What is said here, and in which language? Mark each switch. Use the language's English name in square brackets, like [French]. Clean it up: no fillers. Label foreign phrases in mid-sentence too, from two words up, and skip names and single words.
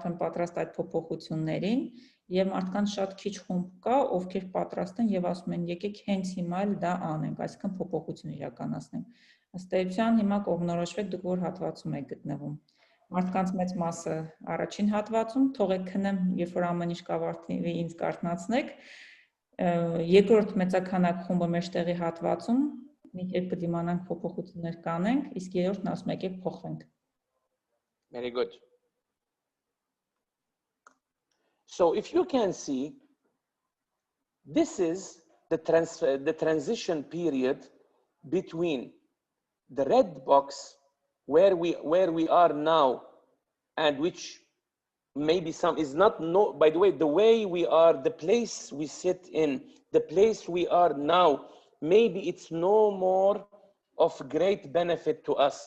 [Armenian] են պատրաստ այդ փոփոխություններին, եւ մարդկանց շատ քիչ խումբ կա, ովքեր պատրաստ են եւ ասում են եկեք հենց հիմա էլ դա անենք, այսինքն փոփոխություն իրականացնենք։ Ըստ էության հիմա կողմնորոշվեք դուք որ հատվածում եք գտնվում։ Մարդկանց մեծ մասը առաջին հատվածում, թողեք քնեմ, երբ որ ամեն ինչ կավարտվի, ինձ կարթնացնեք։ Երկրորդ մեծաքանակ խումբը մեջտեղի հատվածում, մի կերպ կդիմանանք փոփոխություններ կանենք, իսկ երրորդն ասում եկեք փոխվենք։ [English] Very good. So if you can see, this is the transition period between the red box where we are now, and which maybe some is not, no, by the way, the way we are, the place we sit in, the place we are now maybe it's no more of great benefit to us.